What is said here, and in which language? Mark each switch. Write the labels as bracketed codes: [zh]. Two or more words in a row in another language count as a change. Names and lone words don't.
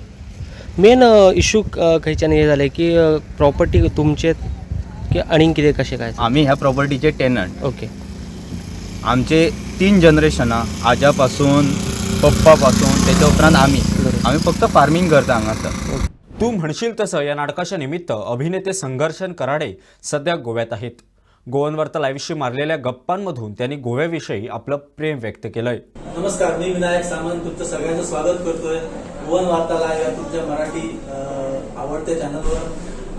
[en] main issue [kok] खंयच्यान हे जालें की प्रॉपर्टी तुमचे की आनीक कितें कशें काय? आमी ह्या प्रॉपर्टीचे टेनंट. ओके. आमचे 3 जनरेशनां, आजा पासून पप्पा पासून तेच्या उपरांत आमी फक्त फार्मिंग करता हांगासर. [mr] तू म्हणशील तसं या नाटकाच्या निमित्त अभिनेते संघर्षण कराडे सध्या गोव्यात आहेत. गोवन वार्ता लाईव्हशी मारलेल्या गप्पांमधून त्यांनी गोव्याविषयी आपलं प्रेम व्यक्त केलंय. नमस्कार, मी विनायक सामंत तुमचं सगळ्यांचं स्वागत करतोय गोवन वार्ता लाईव्ह या तुमच्या मराठी आवडत्या चॅनलवर.